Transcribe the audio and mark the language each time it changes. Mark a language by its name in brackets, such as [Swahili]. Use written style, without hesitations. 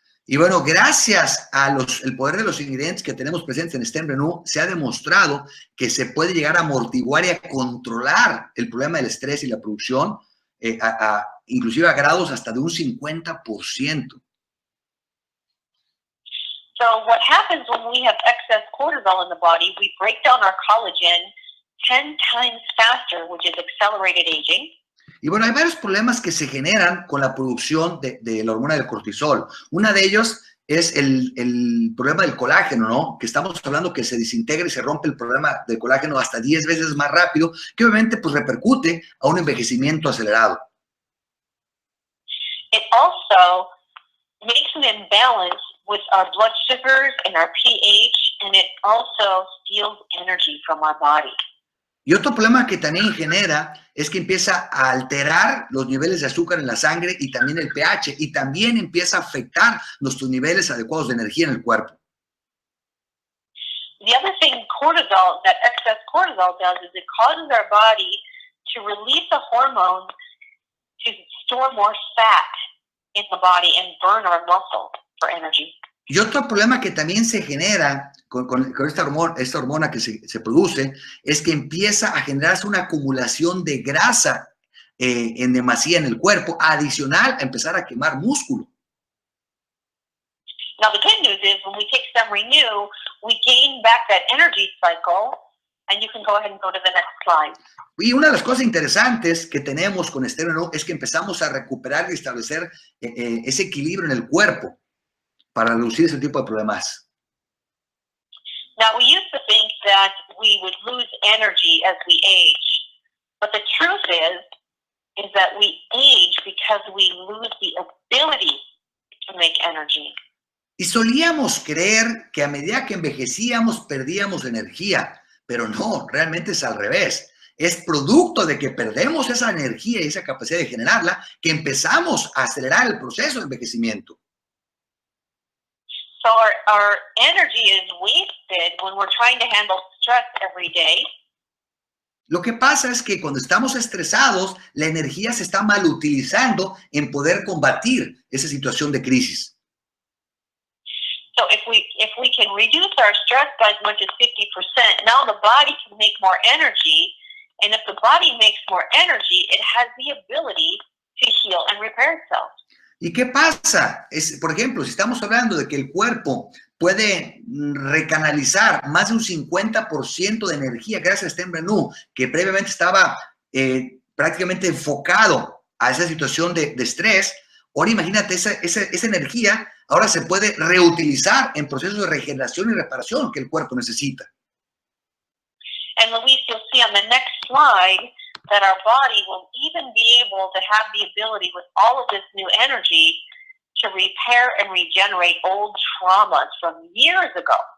[Spanish] Y bueno, gracias a el poder de los ingredientes que tenemos presentes en Stemrenu, se ha demostrado que se puede llegar a amortiguar y a controlar el problema del estrés y la producción, inclusive a grados hasta de un 50%. [English] So what happens when we have excess cortisol in the body, we break down our collagen 10 times faster, which is accelerated aging. [Spanish] Y bueno, hay varios problemas que se generan con la producción de la hormona del cortisol. Una de ellos es el problema del colágeno, ¿no? Que estamos hablando que se desintegra y se rompe el problema del colágeno hasta 10 veces más rápido, que obviamente pues repercute a un envejecimiento acelerado. [English] It also makes an imbalance with our blood sugars and our pH, and it also steals energy from our body. [Spanish] Y otro problema que también genera es que empieza a alterar los niveles de azúcar en la sangre y también el pH, y también empieza a afectar nuestros niveles adecuados de energía en el cuerpo. [English] The other thing that excess cortisol does is it causes our body to release a hormone to store more fat in the body and burn our muscle for energy. [Spanish] Y otro problema que también se genera con esta hormona que se produce es que empieza a generarse una acumulación de grasa en demasía en el cuerpo, adicional a empezar a quemar músculo. [English] Now, the good news is when we take Stemrenu, we gain back that energy cycle, and you can go ahead and go to the next slide. [Spanish] Y una de las cosas interesantes que tenemos con Stemrenu es que empezamos a recuperar y establecer ese equilibrio en el cuerpo para reducir ese tipo de problemas. [English] Now, we used to think that we would lose energy as we age, but the truth is that we age because we lose the ability to make energy. [Spanish] Y solíamos creer que a medida que envejecíamos perdíamos energía, pero no, realmente es al revés. Es producto de que perdemos esa energía y esa capacidad de generarla que empezamos a acelerar el proceso de envejecimiento. [English] So our energy is wasted when we're trying to handle stress every day. [Spanish] Lo que pasa es que cuando estamos estresados, la energía se está mal utilizando en poder combatir esa situación de crisis. [English] So if we can reduce our stress by as much as 50%, now the body can make more energy, and if the body makes more energy, it has the ability to heal and repair itself. [Spanish] ¿Y qué pasa? Por ejemplo, si estamos hablando de que el cuerpo puede recanalizar más de un 50% de energía gracias a Stemrenu, que previamente estaba prácticamente enfocado a esa situación de estrés, ahora imagínate, esa energía ahora se puede reutilizar en procesos de regeneración y reparación que el cuerpo necesita. [English] And Luis, you'll see on the next slide that our body will even be able to have the ability with all of this new energy to repair and regenerate old traumas from years ago.